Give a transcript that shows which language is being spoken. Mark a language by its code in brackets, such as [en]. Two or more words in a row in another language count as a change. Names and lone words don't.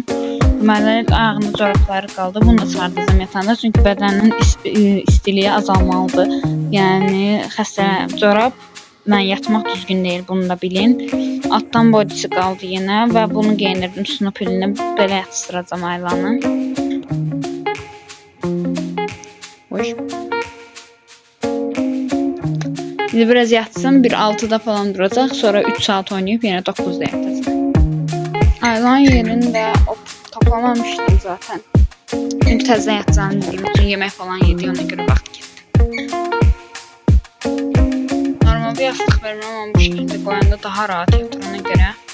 [az] Deməli, ayağının corabları qaldı. Bunu da çıxardacağım yatanda. Çünki bədənin istiliyi azalmalıdır. Yəni, xəstə corab mən yatmaq düzgün deyil, bunu da bilin. Altdan bodisi qaldı yenə və bunu giyindirdim. Üstünə pilini belə yatışdıracağım Aylanı. [tr] Hoş. Şimdi biraz yatsın, bir 6'da falan duracaq, sonra 3 saat oynayıp yine 9'da yatacaq. [az] Aylan yerində toplamamışdım zaten. Çünki təzədən yatacağını dediyim üçün yemək falan yedi, ona görə vaxt getdi. Normal bir yastık verməm, amma bu şəkildə qoyanda daha rahat yatır, ona görə.